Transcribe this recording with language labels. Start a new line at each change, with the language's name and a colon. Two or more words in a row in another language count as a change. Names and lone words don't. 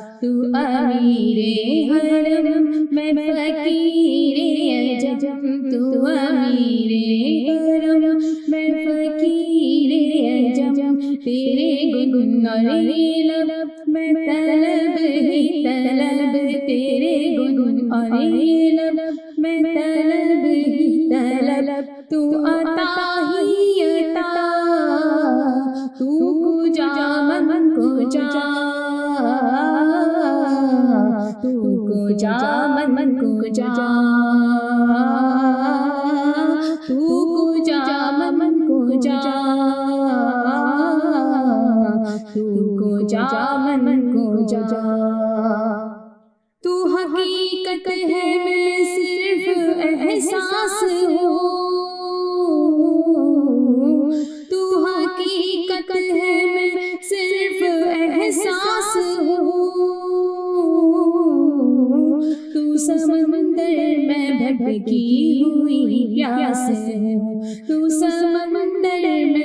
Urdu: تو امیر حرم میں فقیر عجم تو امیر حرم میں فقیر عجم تیرے گن اور لب میں طلب ہی طلب تیرے گن اور لب میں طلب ہی طلب تو عطا ہی عطا
Persian: تو کجا من کجا تو کجا من کجا تو کجا من کجا تو کجا من کجا
Urdu: تو حقیقت ہے میں صرف احساس ہوں تو حقیقت ہے میں صرف احساس ہوں تو سمندر میں بھٹکی ہوئی پیاس ہوں تو سمندر میں